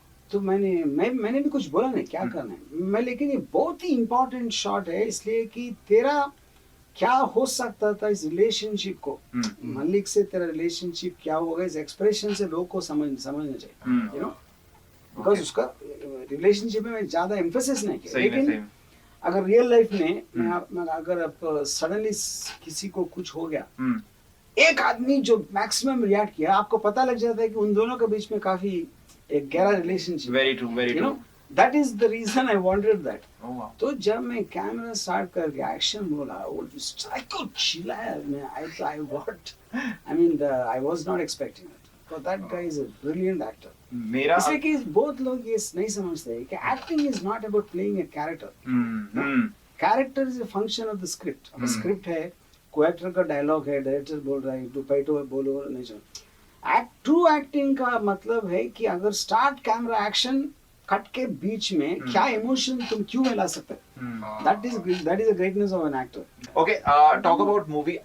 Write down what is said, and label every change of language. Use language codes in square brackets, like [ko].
[hi] तो मैंने भी कुछ बोला नहीं क्या करना है मैं, लेकिन ये बहुत ही इम्पोर्टेंट शॉट है, इसलिए कि तेरा क्या हो सकता था इस रिलेशनशिप को, मलिक से तेरा रिलेशनशिप क्या होगा, इस एक्सप्रेशन से लोग को समझना चाहिए, यू नो, बिकॉज उसका रिलेशनशिप में ज्यादा एम्फेसिस नहीं किया। लेकिन अगर रियल लाइफ में अगर अब सडनली किसी को कुछ हो गया, एक आदमी जो मैक्सिमम रिएक्ट किया, आपको पता लग जाता है कि उन दोनों के बीच में काफी एक गहरा relationship. Very true, [en] That is the reason I wanted that. Oh, wow. [hi] तो जब मैं कैमरा स्टार्ट करके एक्शन बोला, वो साइको चिल्लाया, [en] I was not expecting it. So that guy is a brilliant actor. [hi] मेरा इसलिए कि बहुत लोग ये नहीं समझते कि [en] acting is not about playing a character. Character is a function of the script. [hi] अब script है, कोई एक्टर का डायलॉग है, डायरेक्टर बोल रहा है, टू पैटो बोलो नहीं चाहिए। ट्रू एक्टिंग का मतलब है कि अगर स्टार्ट कैमरा एक्शन, कट के बीच में क्या इमोशन तुम क्यों मिला सकते हो? [en] That is the greatness of an actor. Okay, talk about movie.